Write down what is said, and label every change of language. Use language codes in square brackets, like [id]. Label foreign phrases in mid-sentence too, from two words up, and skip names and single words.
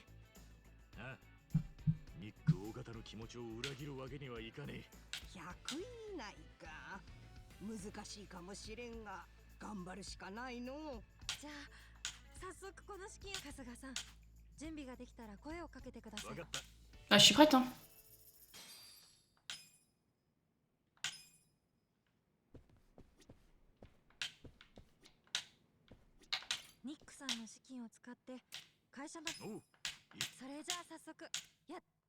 [ja] ああ、ニック大型の気持ちを裏切るわけにはいかねえ。 100位以内か。難しいかもしれんが頑張るしかないの。じゃあ早速この資金、春日さん準備ができたら声をかけてください。わかった。 [fr] Ah, je suis prête, hein. [ja] ニックさんの資金を使って会社のおう。それじゃあ早速や。